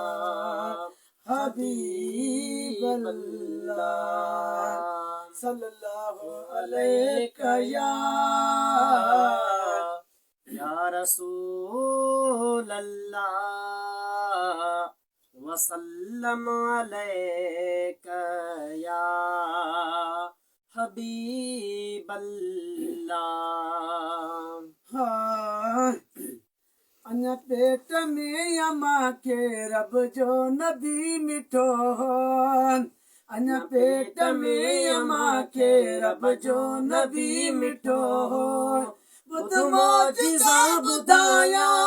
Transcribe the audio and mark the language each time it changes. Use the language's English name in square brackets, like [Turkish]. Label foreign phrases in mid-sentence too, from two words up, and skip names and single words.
[Arabic] حبيب الله صلى الله عليك يا رسول الله وسلم عليك يا حبيب الله. [Sindhi] अञा पेट में अमा के रब जो नबी मिठो अञा पेट में अमा के रब जो नबी मिठो बुध मोजिज़ा ॿुधाया